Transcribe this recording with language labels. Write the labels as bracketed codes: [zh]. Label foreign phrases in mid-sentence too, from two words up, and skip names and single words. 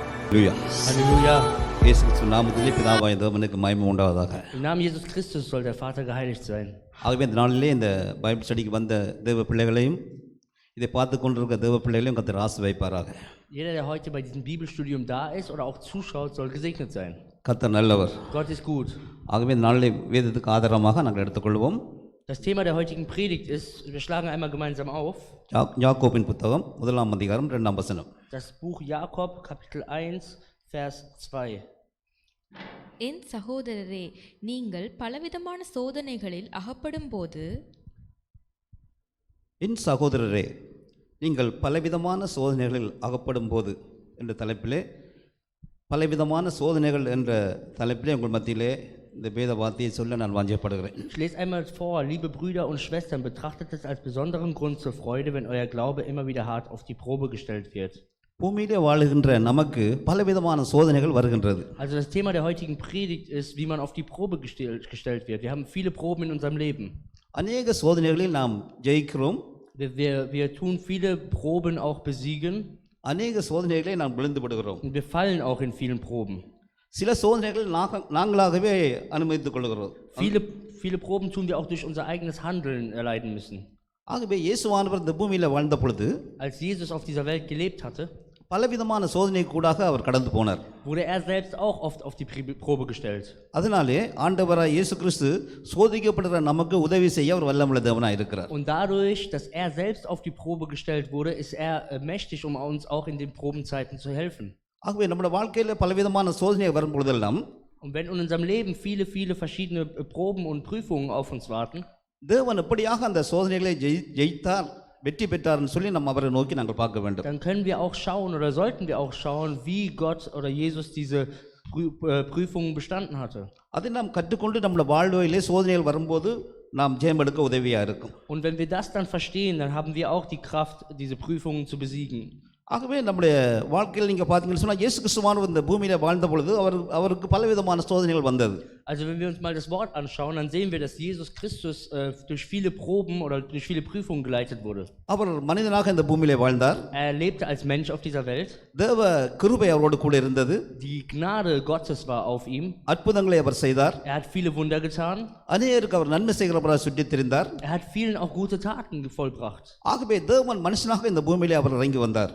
[de] Halleluja. Halleluja. [ta] இயேசு கிறிஸ்து நாமத்திலே பிதாவாகிய தேவனுக்கு மகிமை உண்டாவதாக. [de] Im Namen Jesus Christus soll der Vater geheiligt sein. [ta] ஆகவே இந்த நாளிலே இந்த [en] Bible study [ta] வந்த தேவ பிள்ளைகளையும் இதை பார்த்து கொண்டிருக்க தேவ பிள்ளைகளையும் கர்த்தர் ஆசீர்வதிப்பாராக. [de] Jeder, der heute bei diesem Bibelstudium da ist oder auch zuschaut, soll gesegnet sein. [ta] கர்த்தர் நல்லவர். [de] Gott ist gut. [ta] ஆகவே இந்த நாளிலே வேதத்துக்கு ஆதாரமாக நாங்கள் எடுத்துக்கொள்வோம். [de] Das Thema der heutigen Predigt ist, wir schlagen einmal gemeinsam auf, [ta] யாக்கோபின் புத்தகம் 1ஆம் அதிகாரம் 2ஆம் வசனம். [de] das Buch Jakob, Kapitel 1, Vers 2. [ta] என் சகோதரரே, நீங்கள் பலவிதமான சோதனைகளில் அகப்படும்போது, என் சகோதரரே, நீங்கள் பலவிதமான சோதனைகளில் அகப்படும் போது என்ற தலைப்பிலே, பலவிதமான சோதனைகள் என்ற தலைப்பிலே உங்கள் மத்தியிலே இந்த வேத வார்த்தையை சொல்ல நான் வாஞ்சப்படுகிறேன். [de] Ich lese einmal vor, liebe Brüder und Schwestern, betrachtet es als besonderen Grund zur Freude, wenn euer Glaube immer wieder hart auf die Probe gestellt wird. [ta] பூமியிலே வாழுகின்ற நமக்கு பலவிதமான சோதனைகள் வருகின்றது. [de] Also das Thema der heutigen Predigt ist, wie man auf die Probe gestellt wird. Wir haben viele Proben in unserem Leben. [ta] அநேக சோதனைகளில் நாம் ஜெயிக்கிறோம். [de] Wir tun viele Proben auch besiegen. [ta] அநேக சோதனைகளை நாம் விழுந்து விடுகிறோம். [de] Und wir fallen auch in vielen Proben. [ta] சில சோதனைகள் நாங்களாகவே அனுமதித்துக் கொள்கிறோம். [de] Viele Proben tun wir auch durch unser eigenes Handeln erleiden müssen. [ta] ஆகவே இயேசுவானவர் இந்த பூமியில் வாழ்ந்த பொழுது, [de] Als Jesus auf dieser Welt gelebt hatte, [ta] பலவிதமான சோதனை கூடாக அவர் கடந்து போனார். [de] wurde er selbst auch oft auf die Probe gestellt. [ta] அதனாலே ஆண்டவராய் இயேசு கிறிஸ்து சோதிக்கப்படுகிற நமக்கு உதவி செய்ய அவர் வல்லமுள்ள தேவனாய் இருக்கிறார். [de] Und dadurch, dass er selbst auf die Probe gestellt wurde, ist er mächtig, um uns auch in den Probenzeiten zu helfen. [ta] ஆகவே நம்முடைய வாழ்க்கையில் பலவிதமான சோதனை வரும் பொழுதெல்லாம், [de] Und wenn in unserem Leben viele verschiedene Proben und Prüfungen auf uns warten, [ta] தேவன் எப்படியாக அந்த சோதனைகளை ஜெயித்தார், வெற்றி பெற்றார்னு சொல்லி நம்ம அவரை நோக்கி நாங்கள் பார்க்க வேண்டும். [de] dann können wir auch schauen oder sollten wir auch schauen, wie Gott oder Jesus diese Prüfungen bestanden hatte. [ta] அதை நாம் கற்றுக்கொண்டு நம்முடைய வாழ்விலே சோதனைகள் வரும்போது நாம் ஜெயம் எடுக்க உதவியாக இருக்கும். [de] Und wenn wir das dann verstehen, dann haben wir auch die Kraft, diese Prüfungen zu besiegen. [ta] ஆகவே நம்முடைய வாழ்க்கையில் நீங்கள் பார்த்தீங்கன்னு சொன்னால், இயேசு கிறிஸ்துவானவர் இந்த பூமியில் வாழ்ந்த பொழுது அவருக்கு பலவிதமான சோதனைகள் வந்தது. [de] Also wenn wir uns mal das Wort anschauen, dann sehen wir, dass Jesus Christus durch viele Proben oder durch viele Prüfungen geleitet wurde. [ta] அவர் மனிதனாக இந்த பூமியிலே வாழ்ந்தார். [de] Er lebte als Mensch auf dieser Welt. [ta] தேவ கிருபை அவரோடு கூட இருந்தது. [de] Die Gnade Gottes war auf ihm. [ta] அற்புதங்களை அவர் செய்தார். [de] Er hat viele Wunder getan. [ta] அநேகருக்கு அவர் நன்மை செய்கிறவராக சுற்றித் திரிந்தார். [de] Er hat vielen auch gute Taten vollbracht. [ta] ஆகவே தேவன் மனுஷனாக இந்த பூமியிலே அவர் இறங்கி வந்தார்.